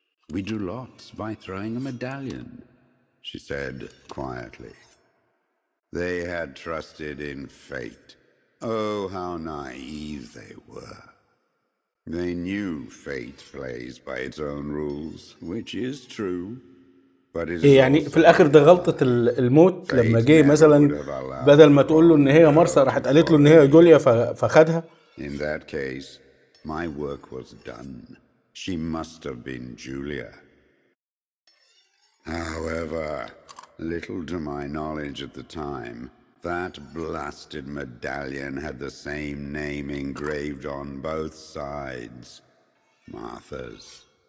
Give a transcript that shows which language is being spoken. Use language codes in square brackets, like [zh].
[en] We drew lots by throwing a medallion, she said quietly. They had trusted in fate. Oh, how naive they were. They knew fate plays by its own rules, which is true. [ar] يعني في الاخر ده غلطة الموت لما جه مثلا بدل ما تقول له ان هي مارثا راحت قالت له ان هي جوليا فخدها. [en] In that case, my work was done. She must have been Julia. However, little to my knowledge at the time, that blasted medallion had the same name engraved on both sides, Martha's.